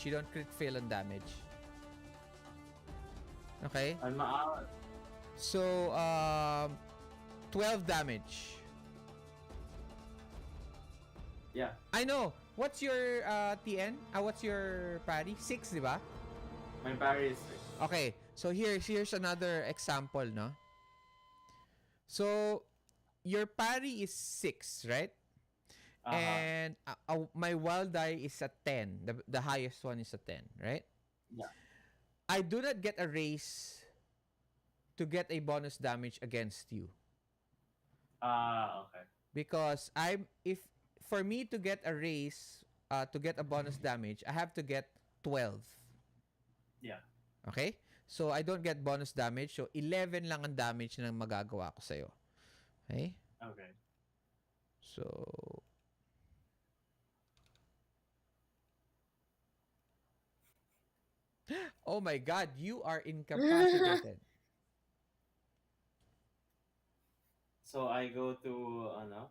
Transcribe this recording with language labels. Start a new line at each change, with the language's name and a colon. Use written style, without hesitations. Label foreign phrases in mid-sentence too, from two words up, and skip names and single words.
English: You don't crit fail on damage. Okay? I'm out. So 12 damage. Yeah. I know. What's your TN? What's your parry? 6,
Filipino: di ba?
English: My parry is 6. Okay. So here's another example, no? So your parry is 6, right? Uh-huh. And my wild die is a 10. The highest one is a 10, right? Yeah. I do not get a raise to get a bonus damage against you Okay. because I'm if for me to get a raise to get a bonus damage, I have to get 12. Yeah. Okay? So I don't get bonus damage.
Filipino: So 11 lang ang damage na magagawa ko sa'yo.
English: Okay? Okay. So oh my god, you are incapacitated. So I go to ano?